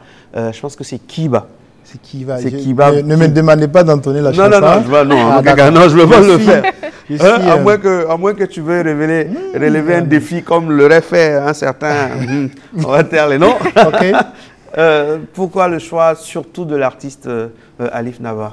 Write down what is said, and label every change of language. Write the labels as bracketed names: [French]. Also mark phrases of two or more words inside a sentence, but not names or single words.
[French] Je pense que c'est Kiba. C'est Kiba. Kiba. Ne me demandez pas d'entonner la chanson. Non, je ne veux pas le faire. À moins que tu veuilles relever un défi comme l'aurait fait un certain... on va taire les noms. Okay. Pourquoi le choix surtout de l'artiste Alif Naba?